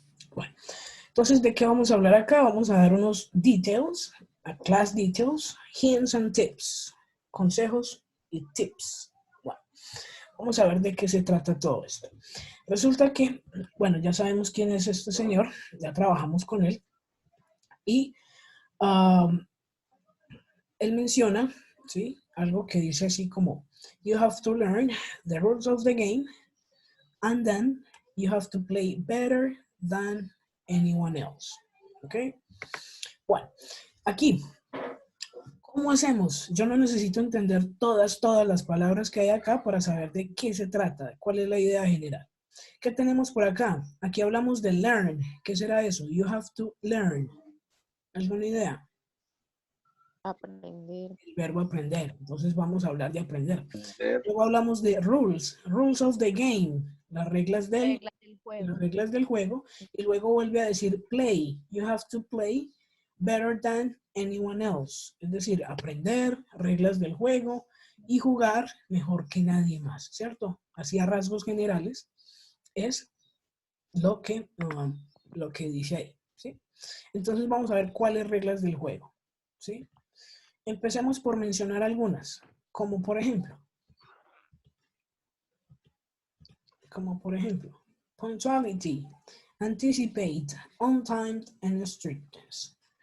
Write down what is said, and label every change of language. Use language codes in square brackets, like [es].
[es] Bueno, entonces, ¿de qué vamos a hablar acá? Vamos a dar unos [en] details, class details, hints and tips, [es] consejos y tips. Bueno, vamos a ver de qué se trata todo esto. Resulta que, bueno, ya sabemos quién es este señor, ya trabajamos con él, y él menciona, ¿sí? Algo que dice así como, [en] you have to learn the rules of the game, and then you have to play better than anyone else. [es] ¿Ok? Bueno, aquí, ¿cómo hacemos? Yo no necesito entender todas las palabras que hay acá para saber de qué se trata, cuál es la idea general. ¿Qué tenemos por acá? Aquí hablamos de learn. ¿Qué será eso? [en] You have to learn. [es] ¿Alguna idea? Aprender. El verbo aprender. Entonces vamos a hablar de aprender. Ver. Luego hablamos de rules. [en] Rules of the game. [es] Las reglas del Juego. las reglas del juego, y luego vuelve a decir play. [en] You have to play better than anyone else. [es] Es decir, aprender reglas del juego y jugar mejor que nadie más, ¿cierto? Así a rasgos generales es lo que dice ahí, ¿sí? Entonces vamos a ver cuáles reglas del juego, ¿sí? Empecemos por mencionar algunas, como por ejemplo, [en] punctuality, anticipate, on time, and strictness.